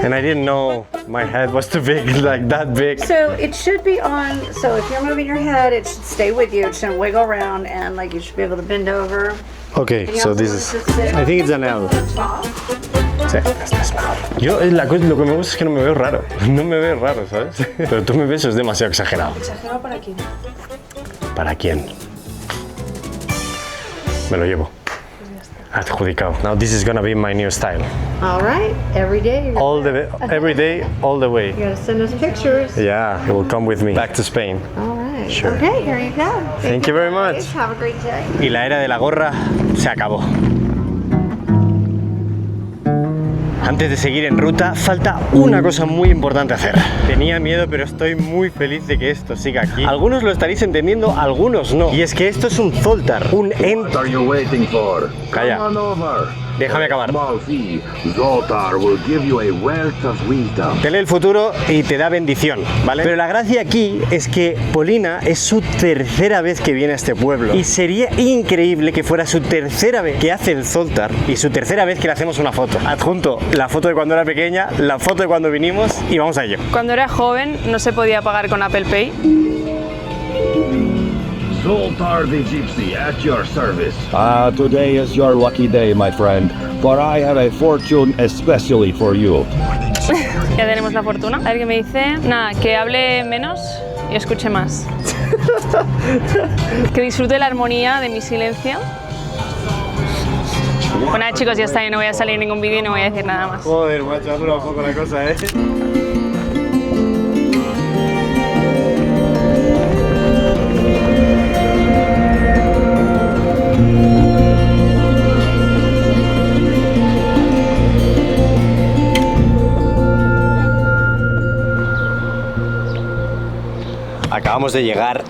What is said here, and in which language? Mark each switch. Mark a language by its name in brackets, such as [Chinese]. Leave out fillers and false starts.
[English] And I didn't know my head was too big, like that big. So it should be on, so if you're moving your head, it should stay with you. It shouldn't wiggle around and like you should be able to bend over. Okay, You so also this want is... to sit I think it's an L. top. [Spanish] Sí, este es mejor. Yo, lo que me gusta es que no me veo raro. No me veo raro, ¿sabes? Pero tú me ves, es demasiado exagerado. ¿Exagerado para quién? ¿Para quién? Me lo llevo. Adjudicado. [English] Now this is gonna be my new style. All right, every day. Every day, all the way. You gotta send us pictures. Yeah, it will come with me back to Spain. All right. Sure. Okay, here you go. Thank you very much. Have a great day. [Spanish] Y la era de la gorra se acabó. Antes de seguir en ruta, falta una cosa muy importante hacer. Tenía miedo, pero estoy muy feliz de que esto siga aquí. Algunos lo estaréis entendiendo, algunos no. Y es que esto es un Zoltar, un [English] What are you waiting for? [Spanish] Calla. [English] Come on over. [Spanish] Déjame acabar. [English] Small fee. Zoltar will give you a wealth of wisdom. [Spanish] Te lee el futuro y te da bendición, ¿vale? Pero la gracia aquí es que Polina es su tercera vez que viene a este pueblo. Y sería increíble que fuera su tercera vez que hace el Zoltar y su tercera vez que le hacemos una foto. Adjunto la foto de cuando era pequeña, la foto de cuando vinimos y vamos a ello. Cuando era joven no se podía pagar con Apple Pay. [English] Zoltar the Gypsy at your service. Today is your lucky day, my friend, for I have a fortune especially for you. [Spanish] Ya tenemos la fortuna. A ver qué me dice. Nada, que hable menos y escuche más. Que disfrute la armonía de mi silencio. Bueno, chicos, ya está, yo no voy a salir en ningún vídeo y no voy a decir nada más. Joder, macho, ha durado un poco la cosa, Acabamos de llegar